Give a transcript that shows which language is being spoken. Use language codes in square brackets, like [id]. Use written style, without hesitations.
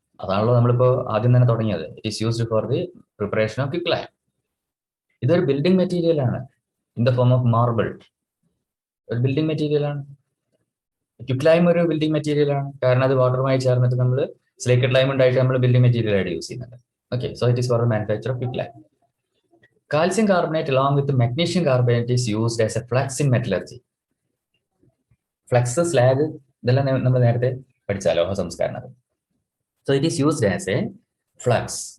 [ml] അതാണല്ലോ നമ്മളിപ്പോൾ ആദ്യം തന്നെ തുടങ്ങിയത്. [en] It is used for the preparation of quick lime. [ml] ഇതൊരു ബിൽഡിംഗ് മെറ്റീരിയൽ ആണ്, [en] In the form of marble. [ml] ഒരു ബിൽഡിംഗ് മെറ്റീരിയൽ ആണ്. ക്വിക്ക് ലൈം ഒരു ബിൽഡിംഗ് മെറ്റീരിയൽ ആണ്, കാരണം അത് വാട്ടറുമായി ചേർന്നിട്ട് നമ്മൾ സ്ലേക്കഡ് ലൈം ഉണ്ടായിട്ട് നമ്മൾ ബിൽഡിംഗ് മെറ്റീരിയൽ ആയിട്ട് യൂസ് ചെയ്യുന്നുണ്ട്. [en] Okay, so it is for manufacture of quick lime. Calcium carbonate along with magnesium carbonate is used as a flux in metallurgy. [ml] Flux, slag ഇതെല്ലാം നമ്മൾ നേരത്തെ പഠിച്ച ലോഹ സംസ്കരണത്തിൽ. [en] So it is used as a flux.